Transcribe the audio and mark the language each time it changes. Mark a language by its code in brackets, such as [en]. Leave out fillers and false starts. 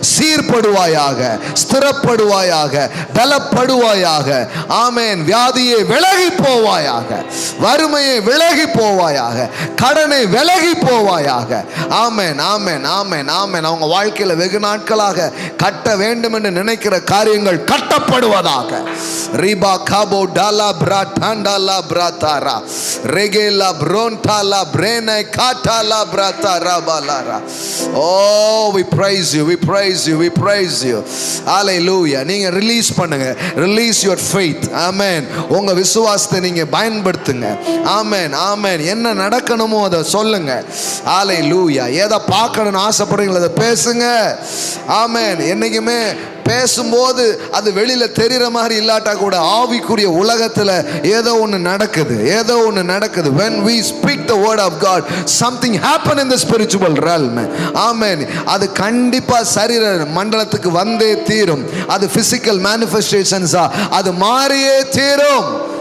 [ta] சீர்படுவாயாக, ஸ்திரப்படுவாயாக, பலப்படுவாயாக. ஆமென். வியாதியை விலகி போவாயாக, வறுமையை விலகி போவாயாக, கடனை விலகி போவாயாக. ஆமென், ஆமென், ஆமென், ஆமென். அவங்க வாழ்க்கையில் வெகு நாட்களாக கட்ட வேண்டும் என்று நினைக்கிற காரியங்கள் கட்டப்படுவதாக. ரிபா காபோ டாலா பிரா டாண்டா பிரா தாரா regela bronta la brene kata la brata rabalara. [en] Oh, we praise you, we praise you, we praise you. Hallelujah. [ta] நீங்க ரிலீஸ் பண்ணுங்க, [en] release your faith. Amen. [ta] உங்க விசுவாசத்தை நீங்க பயன்படுத்துங்க. ஆமென், ஆமென். என்ன நடக்கணுமோ அதை சொல்லுங்க. Hallelujah. எதை பார்க்கணும்னு ஆசைப்படுறீங்களோ அதை பேசுங்க. ஆமென். என்னைக்குமே பேசும்போது அது வெளியில தெரிகிற மாதிரி இல்லாட்டா கூட ஆவிக்குரிய உலகத்தில் ஏதோ ஒன்று நடக்குது, ஏதோ ஒன்று நடக்குது. [en] When we speak the word of God, something happen in the spiritual realm. Amen. [ta] அது கண்டிப்பா சரீர மண்டலத்துக்கு வந்தே தீரும். அது [en] physical manifestations, [ta] அது மாறியே தீரும்.